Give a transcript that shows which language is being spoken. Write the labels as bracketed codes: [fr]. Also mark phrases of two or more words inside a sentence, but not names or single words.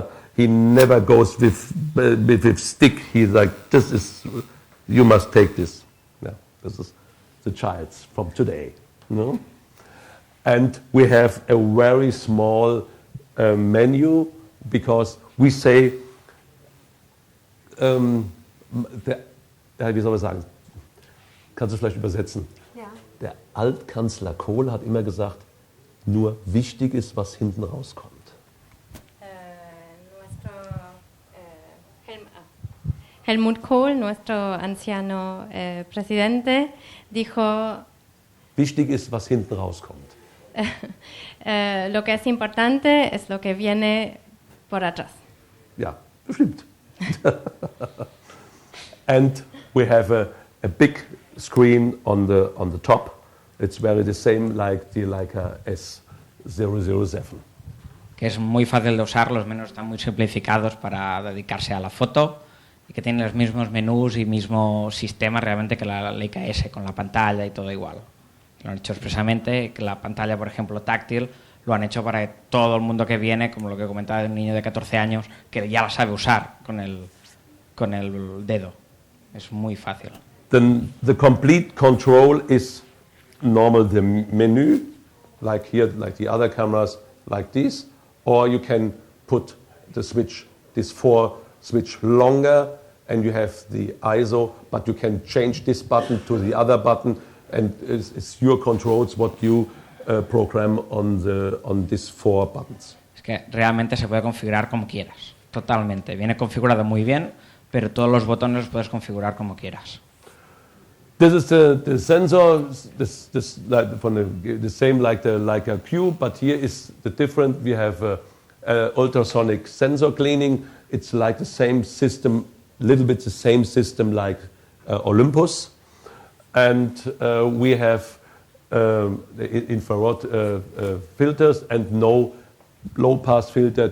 [en] He never goes with stick. He's like, this is, you must take this. Yeah, this is the child's from today. No? And we have a very small menu because we say, [de] wie soll man sagen? Kannst du vielleicht übersetzen? Ja. Der Altkanzler Kohl hat immer gesagt, nur wichtig ist, was hinten rauskommt. Helmut Kohl, [es] nuestro anciano presidente, dijo, [de] wichtig ist, was hinten rauskommt. [es] lo que es importante es lo que viene por atrás. [de] Ja, bestimmt. [en] And we have a big screen on the top. It's very the same like the Leica S007. [es] Que es muy fácil de usar, los menús están muy simplificados para dedicarse a la foto y que tienen los mismos menús y mismo sistema realmente que la Leica S, con la pantalla y todo igual. Lo han hecho expresamente, que la pantalla, por ejemplo, táctil, lo han hecho para que todo el mundo que viene, como lo que comentaba de un niño de 14 años, que ya la sabe usar con el dedo. Es muy fácil. [en] Then the complete control is normal the menu, like here, like the other cameras, like this, or you can put the switch, this 4 switch longer, and you have the ISO, but you can change this button to the other button, and it's your controls what you program on these 4 buttons. [es] Es que realmente se puede configurar como quieras, totalmente. Viene configurado muy bien, pero todos los botones los puedes configurar como quieras. [en] This is the sensor, this like from the same like the Leica Q, but here is the different. We have ultrasonic sensor cleaning. It's like the same system, little bit the same system like Olympus, and we have the infrared filters and no low pass filter.